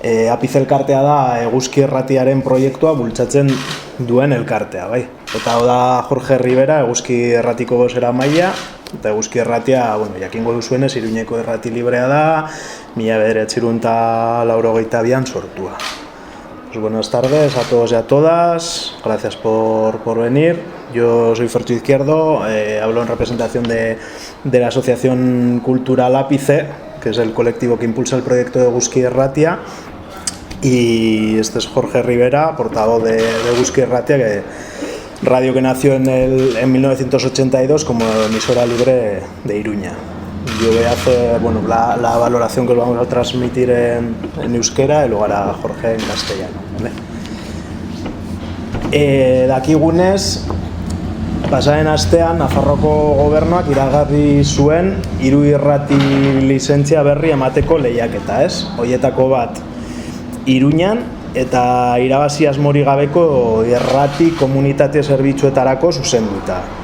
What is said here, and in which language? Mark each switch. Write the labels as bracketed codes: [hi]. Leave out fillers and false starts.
[eu] Apice elkartea da Eguzki Erratiaren proiektua bultzatzen duen elkartea, bai. Eta hau da Jorge Rivera, Eguzki Erratiko bozeramailea, eta Eguzki Erratia, jakingo duzuenez, Iruñeko errati librea da, 1982an sortua. [es] Pues buenas tardes a todos y a todas, gracias por venir. Yo soy Fertxu Izquierdo, hablo en representación de la Asociación Cultural Apice, que es el colectivo que impulsa el proyecto de Eguzki Erratia, y este es Jorge Rivera, portavoz de Eguzki Erratia, radio que nació en 1982 como emisora libre de Iruña. Yo voy a hacer la valoración que os vamos a transmitir en euskera y luego hará Jorge en castellano. ¿Vale? [eu] Dakigunez, pasaren astean Nafarroko gobernuak iragarri zuen 3 irrati lizentzia berri emateko lehiaketa, ez? Hoietako bat Iruñan eta irabazi asmorik gabeko irrati komunitate zerbitzuetarako zuzenduta.